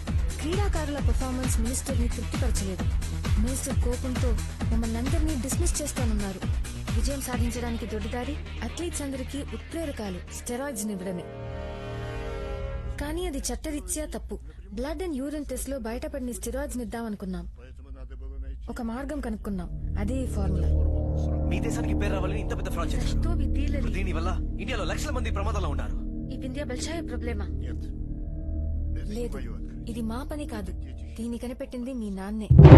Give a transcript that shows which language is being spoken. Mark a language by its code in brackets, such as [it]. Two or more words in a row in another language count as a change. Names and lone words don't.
[te] క్రీడాకారుల పెర్ఫార్మెన్స్ మినిస్టర్ ని తృప్తిపరచలేదు. మినిస్టర్ కోపంతో మమ్మల్ని అందరినీ డిస్మిస్ చేస్తానన్నారు. విజయం సాధించడానికి దొడ్డిదారి అథ్లీట్స్ అందరికీ ఉత్ప్రేరకాలు స్టెరాయిడ్స్ ఇవ్వడమే. కానీ అది చట్టరీత్యా తప్పు. [en] blood and urine test [te] లో బయటపడిన స్టెరాయిడ్స్ ఇద్దామనుకున్నాం. [ru] Поэтому надо было найти. [te] ఒక మార్గం కనుక్కున్నాం, అదే ఈ ఫార్ములా. మీ దేశానికి పేరు రావాలని ఇంత పెద్ద ఫ్రాడ్ చేశారు. [ru] Что вы делали? [te] దీని వల్ల ఇండియాలో లక్షల మంది ప్రమాదంలో ఉన్నారు. [ru] ఈ ఇండియా большая проблема. Нет. Это не [te] లేదు, [ru] мое открытие. [te] ఇది మా పని కాదు. దీన్ని కనిపెట్టింది మీ నాన్నే.